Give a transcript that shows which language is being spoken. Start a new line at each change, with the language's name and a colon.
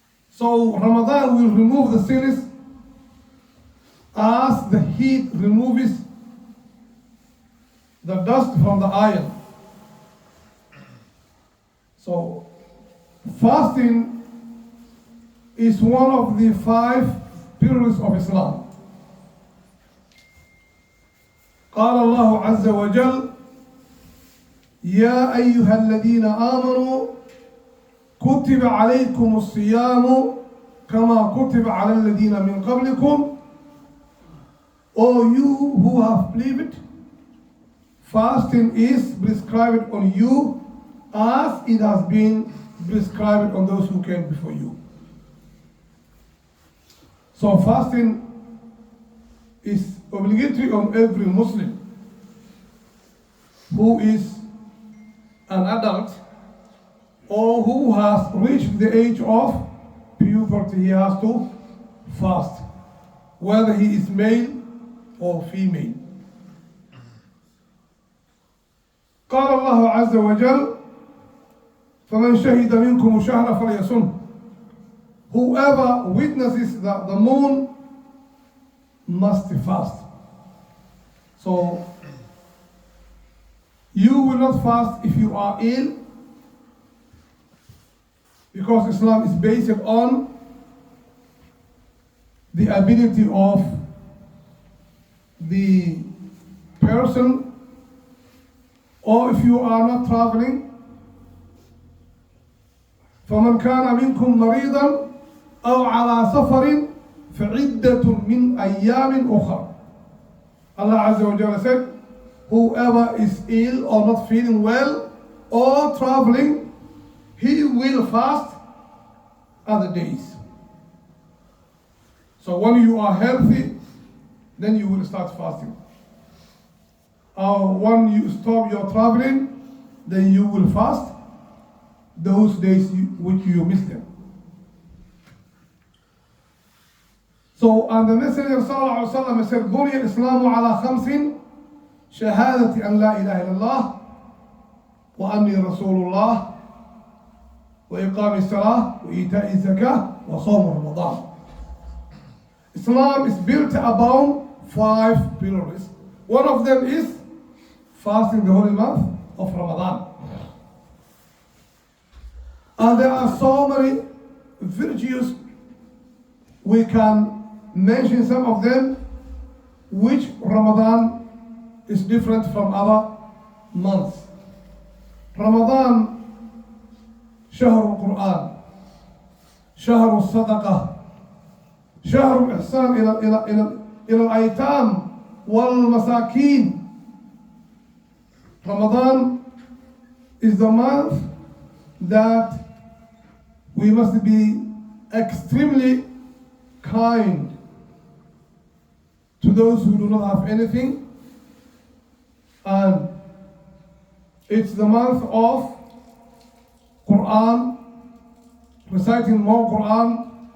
English: So Ramadan will remove the sins as the heat removes the dust from the iron. So fasting is one of the 5 pillars of Islam.
Arabic: قال الله عز وجل: يا أيها الذين آمنوا كتب عليكم الصيام كما كتب على الذين من قبلكم.
English: O you who have believed, fasting is prescribed on you as it has been prescribed on those who came before you. So fasting is obligatory on every Muslim who is an adult or who has reached the age of puberty, he has to fast, whether he is male or female.
Arabic: قال الله عز وجل فمن شهد منكم الشهر فليصم.
English: Whoever witnesses the moon must fast. So you will not fast if you are ill, because Islam is based on the ability of the person, or if you are not traveling.
Arabic: فمن كان منكم مريضا أو على سفر فعدة من أيام أخرى.
English: Allah Azza wa Jalla said, whoever is ill or not feeling well or traveling, he will fast other days. So when you are healthy, then you will start fasting. Or when you stop your traveling, then you will fast those days which you missed them. So, and the Messenger sallallahu alaihi wasallam said,
Arabic: بني الإسلام على خمس شهادة أن لا إله إلا الله وأني رسول الله وإقام الصلاة وإيتاء الزكاة وصوم رمضان.
English: Islam is built upon 5 pillars. One of them is fasting the holy month of Ramadan. And there are so many virtues. We can mention some of them which Ramadan is different from other months.
Arabic: Ramadan شهر القرآن، شهر الصدقة، شهر الإحسان إلى الأيتام والمساكين.
English: Ramadan is the month that we must be extremely kind to those who do not have anything, and it's the month of Quran, reciting more Quran.